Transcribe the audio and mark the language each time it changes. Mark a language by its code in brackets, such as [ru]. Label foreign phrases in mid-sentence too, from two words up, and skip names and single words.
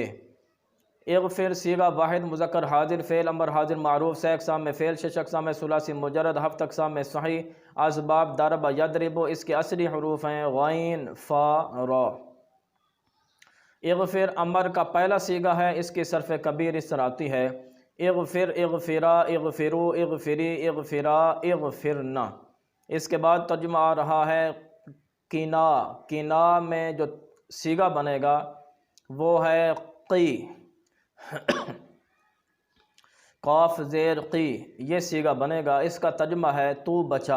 [ur] اغفر صیغہ واحد مذکر حاضر، فعل امر حاضر معروف، سہ اقسام میں فعل، شش اقسام میں ثلاثی مجرد، ہفت اقسام میں صحیح، اسباب [ar] ضرب یضرب، [ur] اس کے اصلی حروف ہیں غین فا را۔ اغفر امر کا پہلا صیغہ ہے، اس کی صرف کبیر اس طرح آتی ہے [ar] اغفر اغفرا اغفرو اغفری اغفرا اغفرنا۔ [ur] اس کے بعد ترجمہ آ رہا ہے قنا، قنا میں جو صیغہ بنے گا وہ ہے قی، قاف زیر قی، یہ صیغہ بنے گا، اس کا ترجمہ ہے تو بچا۔